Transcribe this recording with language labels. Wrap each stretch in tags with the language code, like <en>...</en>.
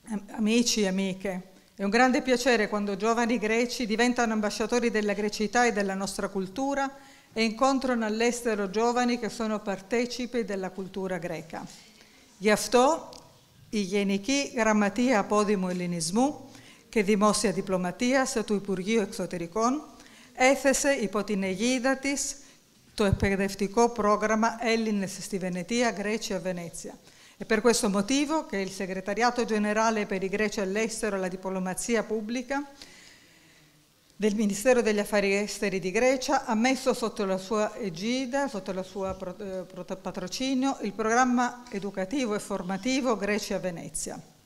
<it>Amici e amiche, è un grande piacere quando giovani greci diventano ambasciatori della grecità e della nostra cultura e incontrano all'estero giovani che sono partecipi della cultura greca.</it> <el>Γι' αυτό η Γενική Γραμματεία Απόδημου Ελληνισμού και Δημόσια Διπλωματίας του Υπουργείου Εξωτερικών έθεσε υπό την αιγίδα της το εκπαιδευτικό πρόγραμμα Έλληνες στη Βενετία, Grecia Venezia.</el> <it>È per questo motivo che il Segretariato Generale per i Greci all'estero e la diplomazia pubblica del Ministero degli Affari Esteri di Grecia ha messo sotto la sua egida, sotto il suo patrocinio, il programma educativo e formativo Grecia Venezia.</it>